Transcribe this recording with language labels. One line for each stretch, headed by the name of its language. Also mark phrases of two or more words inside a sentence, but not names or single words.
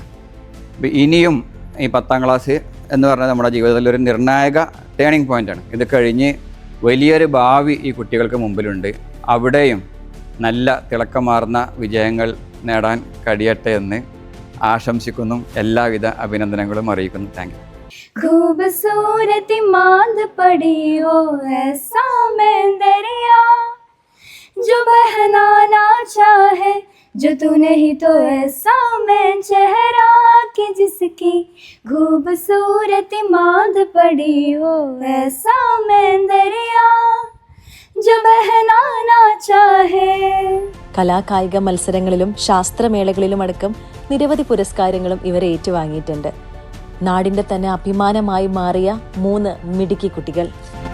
Malayalam: ഇനിയും ഈ 10ാം ക്ലാസ് എന്ന് പറഞ്ഞാൽ നമ്മുടെ ജീവിതത്തിൽ ഒരു നിർണായക
English: turning pointആണ്.
Malayalam: ഇത് കഴിഞ്ഞ് വലിയൊരു ഭാവി ഈ കുട്ടികൾക്ക് മുമ്പിലുണ്ട്. അവിടെയും നല്ല തിളക്കമാർന്ന വിജയങ്ങൾ നേടാൻ കഴിയട്ടെ എന്ന് ആശംസിക്കുന്നു. എല്ലാവിധ അഭിനന്ദനങ്ങളും അറിയിക്കുന്നു.
English: thank you.
Hindi: खूबसूरत मांद पड़ी हो ऐसा मैं दरिया जो बहना ना चाहे जो तू नहीं तो ऐसा मैं चेहरा कि जिसकी खूबसूरत मांद पड़ी हो ऐसा मैं दरिया जो बहना ना चाहे.
Malayalam: കലാകായിക മത്സരങ്ങളിലും ശാസ്ത്രമേളകളിലും അടക്കം നിരവധി പുരസ്കാരങ്ങളും ഇവർ ഏറ്റുവാങ്ങിയിട്ടുണ്ട്. നാടിന്റെ തന്നെ അഭിമാനമായി മാറിയ 3 മിടുക്കി കുട്ടികൾ.